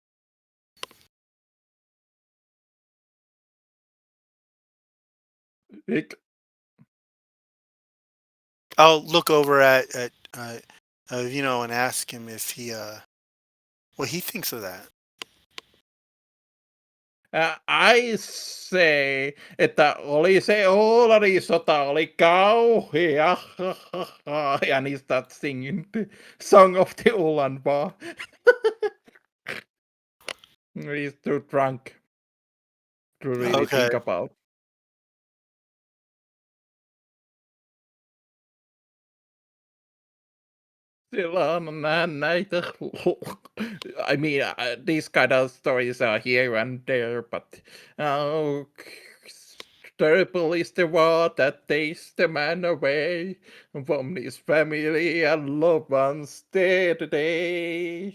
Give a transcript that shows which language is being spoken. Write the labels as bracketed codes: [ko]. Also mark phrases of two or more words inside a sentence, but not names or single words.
[en] It, I'll look over at and ask him if what he thinks of that. I say, [fi] että oli se Oularin-sota oli kauhea. [en] And he starts singing the song of the Ulan Bar. He's too drunk to really Okay. think about. [fi] Siellä on näitä. [en] I mean, these kind of stories are here and there, but terrible is the war that takes the man away from his family and loved ones day to day.